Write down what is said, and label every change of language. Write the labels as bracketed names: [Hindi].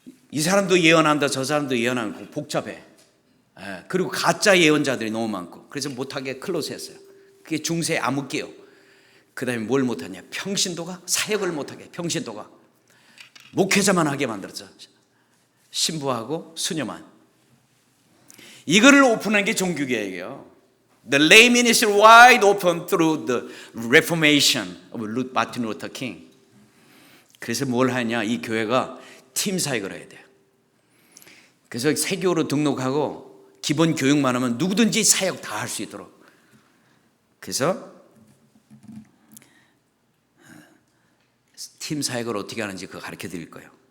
[Korean] 이 사람도 예언한다, 저 사람도 예언하고 복잡해. 그리고 가짜 예언자들이 너무 많고 그래서 못하게 클로즈 했어요. 그게 중세 암흑기요. 그 다음에 뭘 못하냐? 평신도가 사역을 못하게, 평신도가 목회자만 하게 만들었죠. 신부하고 수녀만. 이거를 오픈한 게 종교개혁이에요. [English] The lay ministry wide open through the Reformation of Martin Luther King. [Korean] 그래서 뭘 하냐? 이 교회가 팀 사역을 해야 돼요. 그래서 세교로 등록하고 기본 교육만 하면 누구든지 사역 다 할 수 있도록. 그래서 팀 사역을 어떻게 하는지 그거 가르쳐 드릴 거예요.